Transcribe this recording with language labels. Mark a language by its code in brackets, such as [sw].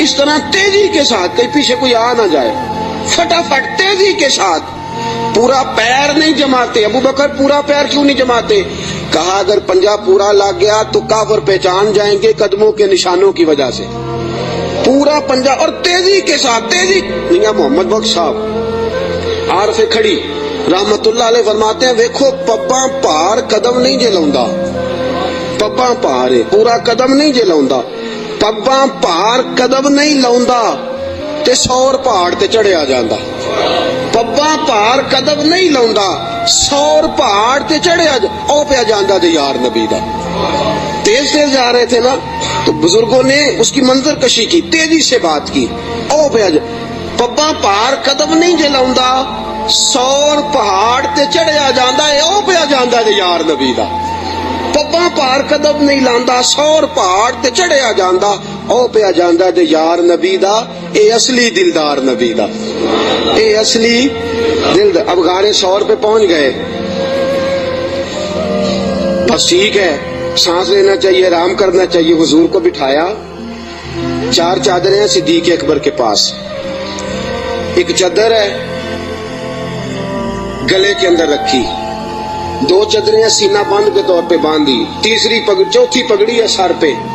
[ur] اس طرح تیزی کے ساتھ, کہیں پیچھے کوئی آ نہ جائے, فٹافٹ تیزی کے ساتھ. پورا پیر نہیں جماتے. ابو بکر پورا پیر کیوں نہیں جماتے؟ کہا اگر پنجہ پورا لگ گیا تو کافر پہچان جائیں گے قدموں کے نشانوں کی وجہ سے. پورا پنجہ اور تیزی کے ساتھ. [pa] تیزی میاں محمد بخش صاحب عارف کھڑی رحمت اللہ علیہ فرماتے ہیں ویکھو پباں پار قدم نہیں جے لاؤندا, پباں پار پورا قدم نہیں جے لاؤندا, پباں پار قدم نہیں لاؤندا تے سور پہاڑ تے چڑھیا جاندا. پباں پار قدم نہیں لاؤندا, سور پہاڑ تے چڑھیا او پیا جاندا تے یار نبی دا. [ur] تیز تیز جا رہے تھے نا تو بزرگوں نے اس کی منظر کشی کی, تیزی سے بات کی. [pa] او پیا پباں پار قدم نہیں جے لاؤندا, سور پہاڑ تے چڑھیا جاندا اے او پیا جاندا تے یار نبی دا. پباں پار قدم نہیں لاندا, سور پہاڑ تے چڑھیا جاندا او پیا جاندا تے یار نبی دا. اے اصلی دلدار نبی دا, اے اصلی دلدار. [ur] اب غار ثور پہ پہنچ گئے, بس ٹھیک ہے, سانس لینا چاہیے, آرام کرنا چاہیے. حضور کو بٹھایا, 4 چادریں ہیں صدیق اکبر کے پاس. ایک چادر ہے گلے کے اندر رکھی, 2 چادریں سینہ بند کے طور پہ باندھی, چوتھی پگڑی ہے سر پہ.